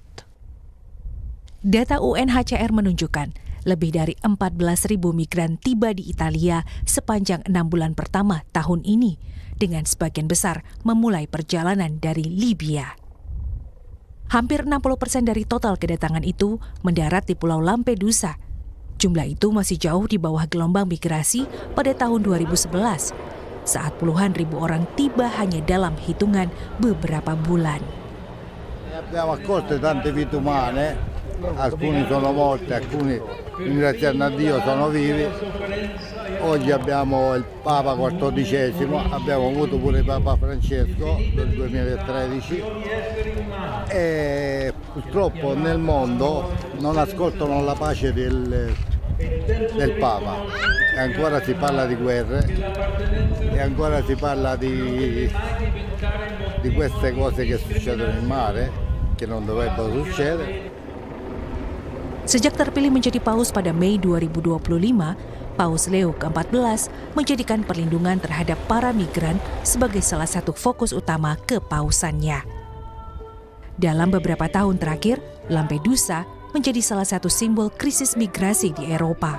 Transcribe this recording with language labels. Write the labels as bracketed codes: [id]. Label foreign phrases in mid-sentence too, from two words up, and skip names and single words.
[id] Data UNHCR menunjukkan lebih dari 14.000 migran tiba di Italia sepanjang 6 bulan pertama tahun ini, dengan sebagian besar memulai perjalanan dari Libya. Hampir 60% dari total kedatangan itu mendarat di Pulau Lampedusa. Jumlah itu masih jauh di bawah gelombang migrasi pada tahun 2011, saat puluhan ribu orang tiba hanya dalam hitungan beberapa bulan. [it] Abbiamo accolto tante vite umane, alcuni sono morti, alcuni ringraziando a Dio sono vivi. Oggi abbiamo il Papa XIV, abbiamo avuto pure il Papa Francesco del 2013 e purtroppo nel mondo non ascoltano la pace del Papa. E ancora si parla di guerre e ancora si parla di queste cose che succedono in mare, che non dovrebbero succedere. [id] Sejak terpilih menjadi paus pada Mei 2025, Paus Leo ke-14 menjadikan perlindungan terhadap para migran sebagai salah satu fokus utama kepausannya. Dalam beberapa tahun terakhir, Lampedusa menjadi salah satu simbol krisis migrasi di Eropa.